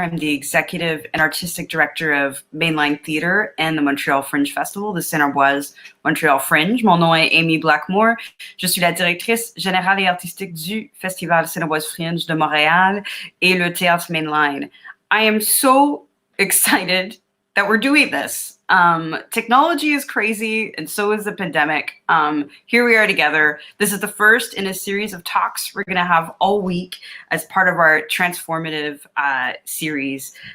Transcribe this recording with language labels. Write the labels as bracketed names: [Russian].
[English] I'm the executive and artistic director of Mainline Theatre and the Montreal Fringe Festival, the Saint-Ambroise Montreal Fringe. [French] Mon nom est Amy Blackmore. Je suis la directrice générale et artistique du Festival Saint-Ambroise Fringe de Montréal et le Théâtre Mainline. [English] I am so excited that we're doing this. Technology is crazy, and so is the pandemic. Here we are together. This is the first in a series of talks we're going to have all week as part of our transformative series.